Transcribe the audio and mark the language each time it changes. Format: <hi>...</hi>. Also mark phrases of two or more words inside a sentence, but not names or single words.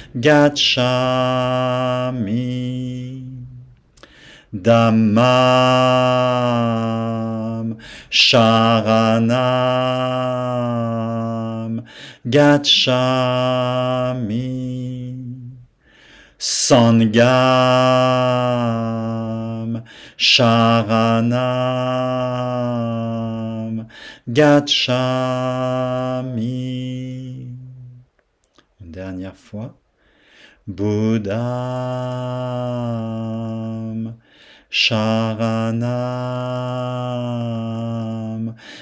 <pi>Gacchami Dhammam Sharanam Gacchami Sangham Sharanam Gacchami.</pi> <fr>Une dernière fois.</fr> <pi>Buddham Sharanam</pi>